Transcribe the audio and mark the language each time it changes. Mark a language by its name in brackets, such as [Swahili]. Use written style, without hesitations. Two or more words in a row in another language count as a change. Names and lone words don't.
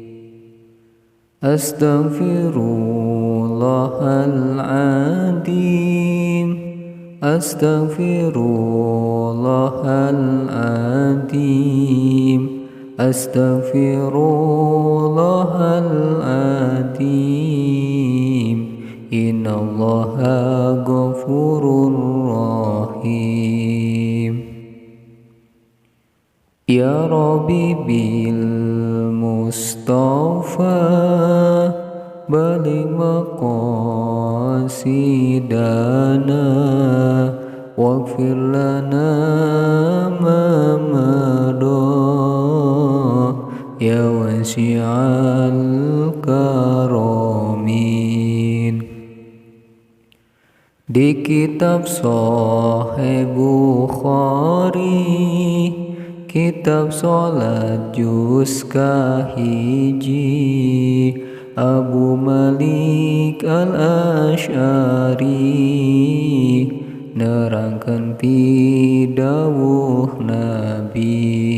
[Arabic] أستغفر الله العظيم. أستغفر الله العظيم. أستغفر الله العظيم. إن الله غفور رحيم. يا ربي بالمصطفى بلغ مقاصدنا واغفر لنا ما مضى يا واسع الكرم. [Sundanese] Di kitab Sahih Bukhari, kitab sholat juz kahiji, Abu Malik al-Ash'ari nerangkan pidawuh Nabi.